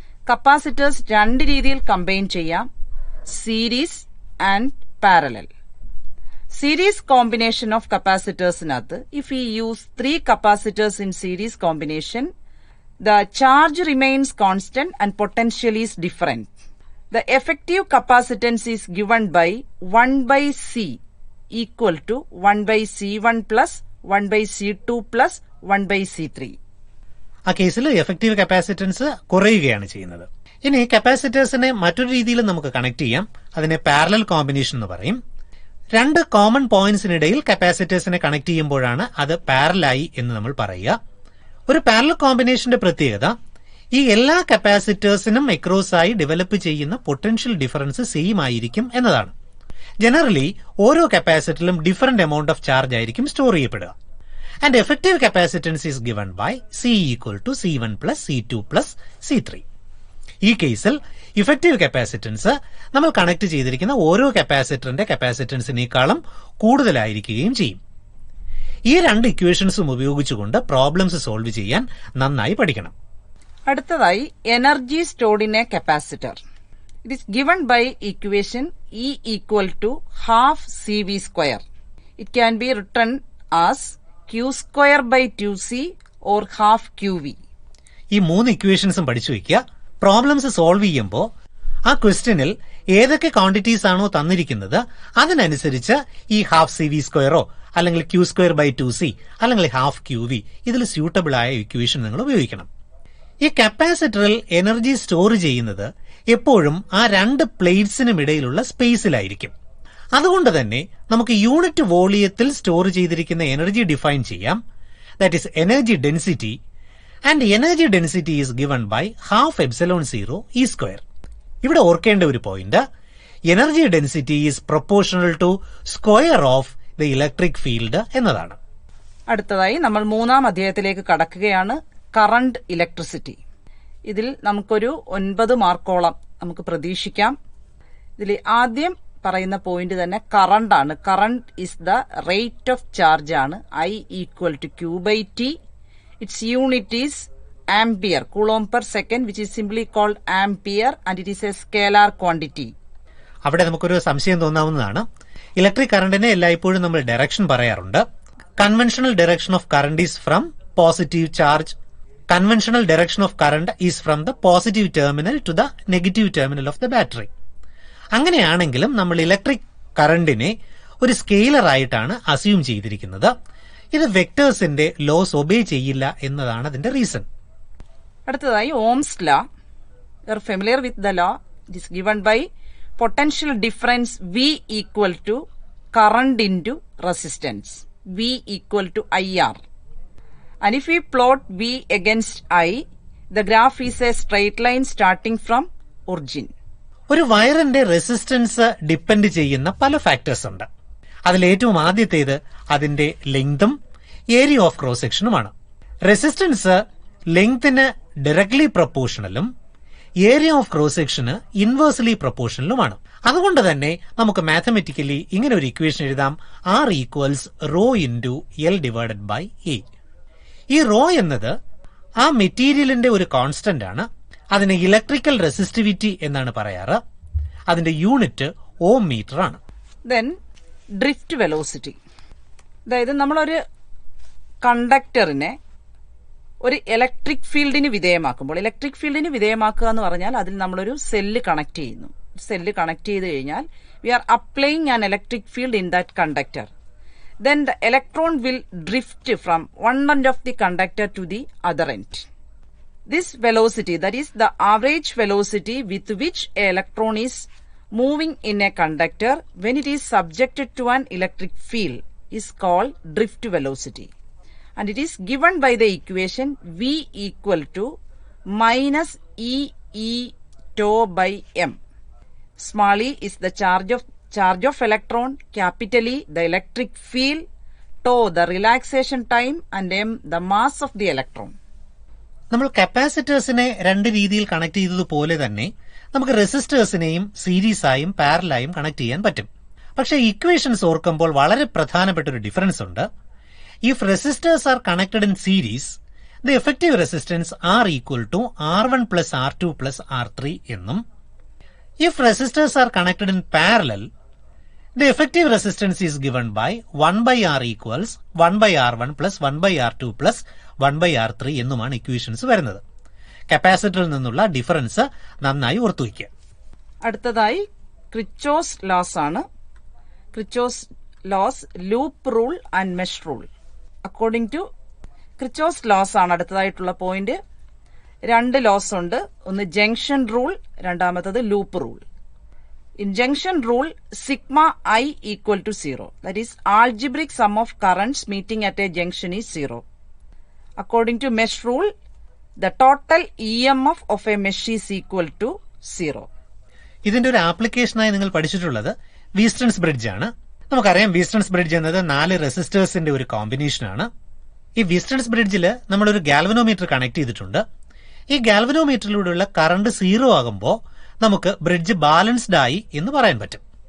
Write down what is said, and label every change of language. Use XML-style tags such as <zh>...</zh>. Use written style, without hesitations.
<ml>Capacitors രണ്ട് രീതിയിൽ combine ചെയ്യാം, series and parallel.</ml> <en>Series combination of കപ്പാസിറ്റേഴ്സിനകത്ത് if you use 3 capacitors in series combination, the charge remains constant and potential is different. The effective capacitance is given by 1 by C equal to 1 by C1 plus 1 by C2 plus 1 by C3.</en> <ml>ആ കേസിൽ effective capacitance കുറയുകയാണ് ചെയ്യുന്നത്. ഇനി കപ്പാസിറ്റേഴ്സിനെ മറ്റൊരു രീതിയിൽ നമുക്ക് connect ചെയ്യാം. അതിനെ പാരലൽ കോമ്പിനേഷൻ എന്ന് പറയും. രണ്ട് കോമൺ പോയിന്റ്സിനിടയിൽ കപ്പാസിറ്റേഴ്സിനെ കണക്ട് ചെയ്യുമ്പോഴാണ് അത് പാരലായി എന്ന് നമ്മൾ പറയുക. ഒരു പാരലൽ കോമ്പിനേഷന്റെ പ്രത്യേകത ഈ എല്ലാ കപ്പാസിറ്റേഴ്സിനും അക്രോസ് ആയി ഡെവലപ്പ് ചെയ്യുന്ന പൊട്ടൻഷ്യൽ ഡിഫറൻസ് സെയിം ആയിരിക്കും എന്നതാണ്. ജനറലി ഓരോ കപ്പാസിറ്ററിലും ഡിഫറന്റ് എമൗണ്ട് ഓഫ് ചാർജ് ആയിരിക്കും store ചെയ്യപ്പെടുക.</ml> <en>And effective capacitance is given by C equal to C1 plus C2 plus C3.</en> <ml>ഈ കേസിൽ ഇഫക്റ്റീവ് കപ്പാസിറ്റൻസ് നമ്മൾ കണക്ട് ചെയ്തിരിക്കുന്ന ഓരോ കപ്പാസിറ്ററിന്റെ കപ്പാസിറ്റൻസിനേക്കാളും കൂടുതലായിരിക്കുകയും ചെയ്യും. ഈ രണ്ട് ഇക്വേഷൻസും ഉപയോഗിച്ചുകൊണ്ട് പ്രോബ്ലംസ് സോൾവ് ചെയ്യാൻ നന്നായി പഠിക്കണം. അടുത്തതായി</ml> <en>Energy stored in a capacitor. It is given by equation E equal to half CV square. It can be written as Q square by 2C or half QV.</en> <ml>ഈ മൂന്ന് ഇക്വേഷൻസും പഠിച്ചു വയ്ക്കുക. പ്രോബ്ലംസ് സോൾവ് ചെയ്യുമ്പോൾ ആ ക്വസ്റ്റ്യനിൽ ഏതൊക്കെ ക്വാണ്ടിറ്റീസ് ആണോ തന്നിരിക്കുന്നത് അതിനനുസരിച്ച് ഈ ഹാഫ് സി വി സ്ക്വയറോ അല്ലെങ്കിൽ ക്യൂ സ്ക്വയർ ബൈ 2C അല്ലെങ്കിൽ ഹാഫ് ക്യൂ വി ഇതിൽ സ്യൂട്ടബിൾ ആയ ഇക്വേഷൻ നിങ്ങൾ ഉപയോഗിക്കണം. ഈ കപ്പാസിറ്ററിൽ എനർജി സ്റ്റോർ ചെയ്യുന്നത് എപ്പോഴും ആ രണ്ട് പ്ലേറ്റ്സിനും ഇടയിലുള്ള സ്പേസിലായിരിക്കും. അതുകൊണ്ട് തന്നെ നമുക്ക് യൂണിറ്റ് വോളിയത്തിൽ സ്റ്റോർ ചെയ്തിരിക്കുന്ന എനർജി ഡിഫൈൻ ചെയ്യാം.</ml> <en>That is energy density, and energy density is given by half epsilon 0 E square. ഇവിടെ ഓർക്കേണ്ട ഒരു point, energy density is proportional to square of the electric field എന്നതാണ്.</en> <ml>അടുത്തതായി നമ്മൾ 3-ാം അധ്യായത്തിലേക്ക് കടക്കുകയാണ്. Current electricity. ഇതിൽ നമുക്കൊരു 9 മാർക്കോളം നമുക്ക് പ്രതീക്ഷിക്കാം. ഇതിൽ ആദ്യം പറയുന്ന പോയിന്റ് തന്നെ കറണ്ട് ആണ്.</ml> <en>Current is the rate of charge ആണ്. I equal to Q/T. Its unit is ampere, coulomb per second, which is simply called ampere, and it is a scalar quantity.</en> <ml>അവിടെ നമുക്കൊരു സംശയം തോന്നാവുന്നതാണ്. ഇലക്ട്രിക് കറണ്ടിനെ എല്ലായ്പ്പോഴും നമ്മൾ direction പറയാറുണ്ട്.</ml> <en>Conventional direction of current is from positive charge. Conventional direction of current is from the positive terminal to the negative terminal of the battery.</en> <ml>അങ്ങനെയാണെങ്കിലും നമ്മൾ electric കറണ്ടിനെ ഒരു scalar ആയിട്ടാണ് അസ്യൂം ചെയ്തിരിക്കുന്നത്. ഇത് വെക്ടേഴ്സിന്റെ ലോസ് ഒബേ ചെയ്യില്ല എന്നതാണ് അതിന്റെ റീസൺ. അടുത്തതായി</ml> <en>Ohm's law. You are familiar with the law. It is given by potential difference V equal to current into resistance. V equal to IR. And if we plot V against I, the graph is a straight line starting from origin.</en> <ml>ഒരു വയറിന്റെ resistance depend ചെയ്യുന്ന പല factors ഉണ്ട്. അതിലേറ്റവും ആദ്യത്തേത് അതിന്റെ ലെങ്തും area of cross സെക്ഷനുമാണ്. Resistance ലെങ്തിന് directly പ്രൊപ്പോർഷണലും area of cross section inversely പ്രൊപ്പോർഷണലുമാണ്. അതുകൊണ്ട് തന്നെ നമുക്ക് മാത്തമെറ്റിക്കലി ഇങ്ങനെ ഒരു ഇക്വേഷൻ എഴുതാം. R equals rho into L divided by A. ഈ റോ എന്നത് ആ മെറ്റീരിയലിന്റെ ഒരു കോൺസ്റ്റന്റ് ആണ്. അതിന് ഇലക്ട്രിക്കൽ റെസിസ്റ്റിവിറ്റി എന്നാണ് പറയാറ്. അതിന്റെ യൂണിറ്റ് ഓം മീറ്റർ ആണ്.</ml> <en>Then drift velocity.</en> <ml>അതായത് നമ്മളൊരു കണ്ടക്ടറിനെ ഒരു ഇലക്ട്രിക് ഫീൽഡിന് വിധേയമാക്കുമ്പോൾ, ഇലക്ട്രിക് ഫീൽഡിന് വിധേയമാക്കുക എന്ന് പറഞ്ഞാൽ അതിൽ നമ്മളൊരു സെല്ല് കണക്ട് ചെയ്യുന്നു. സെല്ല് കണക്ട് ചെയ്ത് കഴിഞ്ഞാൽ</ml> <en>We are applying an electric field in that conductor. Then the electron will drift from one end of the conductor to the other end. This velocity, that is the average velocity with which an electron is moving in a conductor when it is subjected to an electric field, is called drift velocity. And it is given by the equation V equal to minus E tau by m. Small e is the charge of electron, capital E the electric field, tau the relaxation time, and m the mass of the electron.</en> <ml>നമ്മൾ കപ്പാസിറ്റേഴ്സിനെ രണ്ട് രീതിയിൽ connect ചെയ്തതുപോലെ തന്നെ നമുക്ക് റെസിസ്റ്റേഴ്സിനെയും series ആയും പാരലായും connect ചെയ്യാൻ പറ്റും. പക്ഷേ ഇക്വേഷൻസ് ഓർക്കുമ്പോൾ വളരെ പ്രധാനപ്പെട്ട ഒരു ഡിഫറൻസ് ഉണ്ട്.</ml> <en>if resistors are connected in series, the effective resistance R equal to R1 plus R2 plus R3</en> <ml>എന്നും,</ml> <en>if resistors are connected in parallel, the effective resistance is given by 1 by R equals 1 by R1 plus 1 by R2 plus 1 by R3</en> <ml>എന്നുമാണ് equations വരുന്നത്. കപ്പാസിറ്ററിൽ നിന്നുള്ള difference നന്നായി ഓർത്തുവയ്ക്കുക. അടുത്തതായി ക്രിച്ചോസ് loss ആണ്. ക്രിച്ചോസ് loss, loop rule and mesh rule. According to ക്രിച്ചോസ് loss ആണ് അടുത്തതായിട്ടുള്ള point. രണ്ട് loss ഉണ്ട്. ഒന്ന് ജംഗ്ഷൻ റൂൾ, രണ്ടാമത്തത് loop rule.</ml> <en>In junction rule, sigma I equal to 0. That is algebraic sum of currents meeting at a junction is 0. According to mesh rule, the total EMF of a mesh is equal to 0.</en> <ml>ഇതിന്റെ ഒരു ആപ്ലിക്കേഷനായി നിങ്ങൾ പഠിച്ചിട്ടുള്ളത് Wheatstone's bridge ആണ്. നമുക്കറിയാം Wheatstone's bridge എന്നത് 4 റെസിസ്റ്റേഴ്സിന്റെ ഒരു കോമ്പിനേഷനാണ്. ഈ വീസ്റ്റൺസ് ബ്രിഡ്ജിൽ നമ്മളൊരു ഗാൽവനോമീറ്റർ കണക്ട് ചെയ്തിട്ടുണ്ട്. ഈ ഗാൽവനോമീറ്ററിലൂടെയുള്ള കറണ്ട് 0 ആകുമ്പോൾ നമുക്ക് ബ്രിഡ്ജ് ബാലൻസ്ഡ് ആയി എന്ന് പറയാൻ പറ്റും.</ml>